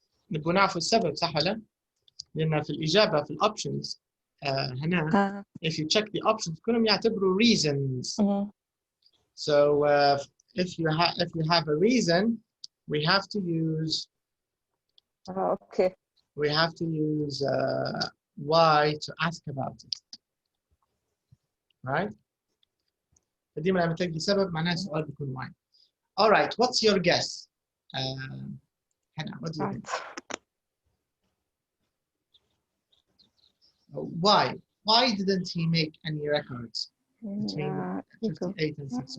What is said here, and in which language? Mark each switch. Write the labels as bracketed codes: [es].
[ar] نبغى نعرف السبب صح ولا؟ لأن في الإجابة في الأوبشنز هنا [en] if you check the options [ar] كلهم يعتبروا reasons. [en] So if you have a reason, we have to use. Okay. We have to use why to ask about it. Right? [ar] فديما لما تلاقي سبب معناه السؤال بيكون why. [en] All right. What's your guess? Hannah, what do you think? Why? Why didn't he make any records between 58 and 6?